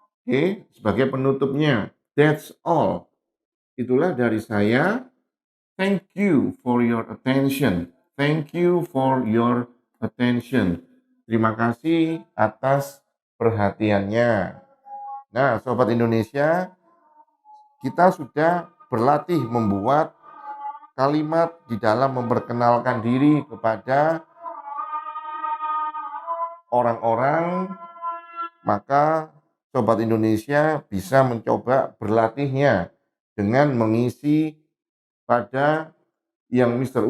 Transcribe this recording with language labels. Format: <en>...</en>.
<id>Oke, sebagai penutupnya,</id> <en>that's all,</en> <id>itulah dari saya.</id> <en>Thank you for your attention. Thank you for your attention.</en> <id>Terima kasih atas perhatiannya. Nah, sobat Indonesia, kita sudah berlatih membuat kalimat di dalam memperkenalkan diri kepada orang-orang, maka sobat Indonesia bisa mencoba berlatihnya dengan mengisi pada yang Mr.</id>